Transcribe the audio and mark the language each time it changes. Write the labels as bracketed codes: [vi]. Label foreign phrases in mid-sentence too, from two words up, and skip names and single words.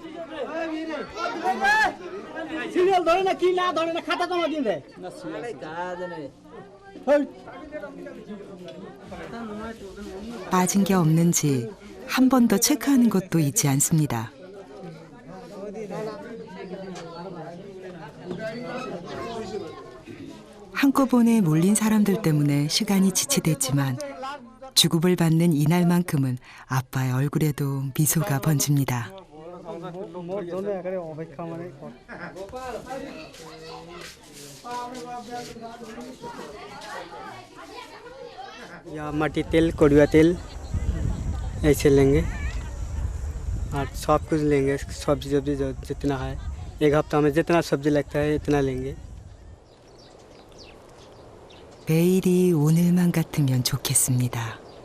[ko] 빠진 게 없는지 한 번 더 체크하는 것도 잊지 않습니다. 한꺼번에 몰린 사람들 때문에 시간이 지체됐지만 주급을 받는 이날만큼은 아빠의 얼굴에도 미소가 번집니다. [hi] या मट्टी तेल, कड़ुआ तेल ऐसे लेंगे और सब कुछ लेंगे। सब्जी जितना है, एक हफ्ता में जितना सब्जी लगता है इतना लेंगे। [ko] 매일이 오늘만 같으면 좋겠습니다.